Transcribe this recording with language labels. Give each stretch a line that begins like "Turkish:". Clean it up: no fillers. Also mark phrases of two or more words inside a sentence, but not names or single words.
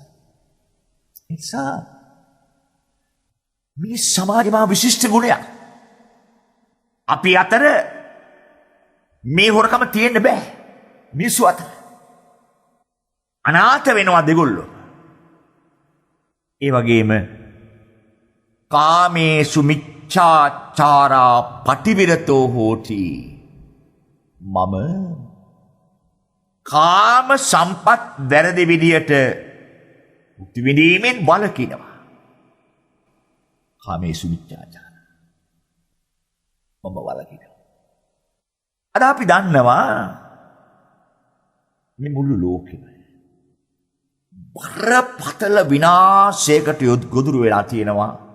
Sinhala: නිසා මේ සමාජයේ විශිෂ්ට ගුණයක් අපි අතර මේ හොරකම තියෙන්න බෑ. මිනිස්සු අතර අනාථ වෙනවා දෙගොල්ලෝ. ඒ වගේම
Pali: කාමේසු මිච්ඡාචාරා පටිවිරතෝ හෝති.
Sinhala: මම කාම සම්පත් වැරදි විදියට මුක්ති විඳීමෙන් වළකිනවා.
Pali: කාමේසු මිච්ඡාචාර
Sinhala: මම වළකිනවා. අද අපි දන්නවා මේ මුළු ලෝකෙම බරපතල විනාශයකට ගොදුරු වෙලා තියෙනවා.